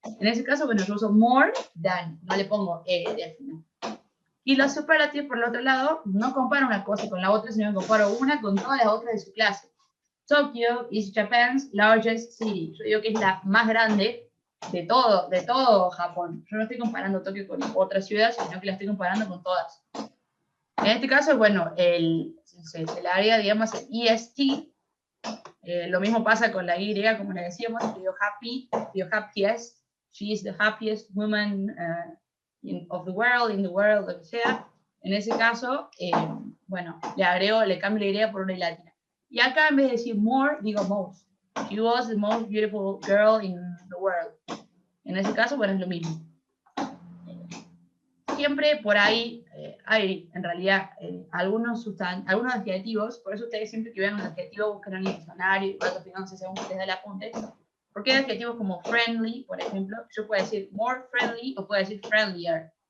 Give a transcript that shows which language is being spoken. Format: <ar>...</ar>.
<es>En ese caso, bueno, yo uso more than, no le pongo al final. Y los superlativos, por el otro lado, no comparo una cosa con la otra, sino que comparo una con todas las otras de su clase.</es> <en>Tokyo is Japan's largest city.</en> <es>Yo digo que es la más grande de todo Japón. Yo no estoy comparando Tokio con otras ciudades, sino que la estoy comparando con todas. En este caso, bueno, se le agrega, digamos, el EST. Lo mismo pasa con la Y, como le decíamos, digo happiest.</es> <en>She is the happiest woman of the world, in the world,</en> <es>lo que sea. En ese caso, bueno, le cambio la idea por una Y latina. Y acá en vez de decir more, digo most.</es> <en>She was the most beautiful girl in the world.</en> <es>En ese caso, bueno, es lo mismo. Siempre por ahí hay, en realidad, algunos adjetivos, por eso ustedes siempre que vean un adjetivo buscan en el diccionario y cuando fíjense según que les da el apunte. Porque hay adjetivos como friendly, por ejemplo, yo puedo decir</es> <en>more friendly</en> <es>o puedo decir friendlier.</es>